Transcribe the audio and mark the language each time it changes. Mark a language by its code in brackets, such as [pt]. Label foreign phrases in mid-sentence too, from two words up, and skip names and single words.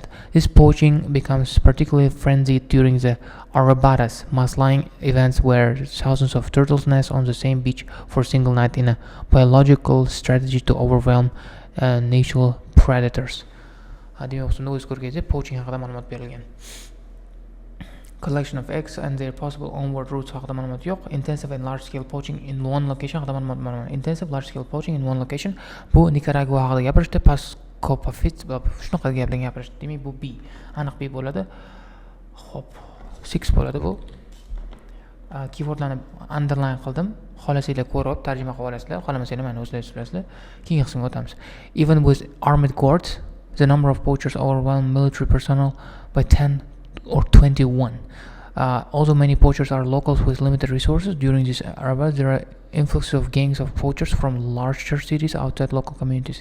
[en] This poaching becomes particularly frenzied during the Arabatas, mass-lying events where thousands of turtles nest on the same beach for a single night in a biological strategy to overwhelm natural predators. [uz] Poaching haqida ma'lumot berilgan. [en] Collection of eggs and their possible onward routes [uz] haqida ma'lumot yo'q. [en] Intensive and large-scale poaching in one location [uz] haqida ma'lumot. [en] Intensive large-scale poaching in one location. [uz] Bu Nicaragua haqida gapirishdi. Kopafit shunaqa gaplarni gapirish. Demak, bu B. Aniq B bo'ladi. Xo'p, 6 bo'ladi bu. Keywordlarni underline qildim. Xohlasanglar ko'rib tarjima qilib olasizlar, xohlamasanglar mana o'zlaringiz bilasizlar. Keyingi qismga o'tamiz. [en] Even with armed guards, the number of poachers overwhelmed military personnel by 10 or 21. Although many poachers are locals with limited resources, during this era there are influx of gangs of poachers from larger cities outside local communities.